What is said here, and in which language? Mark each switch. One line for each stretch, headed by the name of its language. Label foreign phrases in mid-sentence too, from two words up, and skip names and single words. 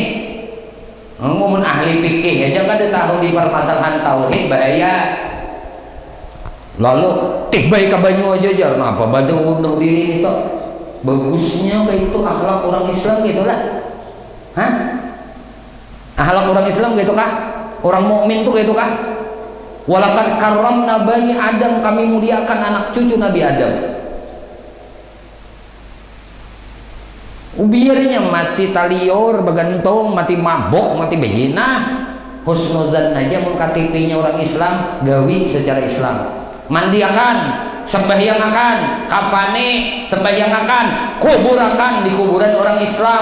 Banjar: Ngomong ahli fikih aja kada tahu di permasalahan tauhid bahaya. Lalu tibai ke banyu aja apa bantu bunuh diri itu bagusnya kayak itu akhlak orang Islam gitulah. Hah? Akhlak orang Islam gitu kah? Orang mukmin tuh gitu kah?
Arabic: ولقد كرمنا بني آدم,
Banjar: kami muliakan anak cucu Nabi Adam. Biarnya mati talior, begantung, mati mabok, mati begina, husnuzan aja mun KTP-nya orang Islam gawi secara Islam. Mandi akan, sembahyang akan, kapane sembahyang akan, kubur akan di kuburan orang Islam.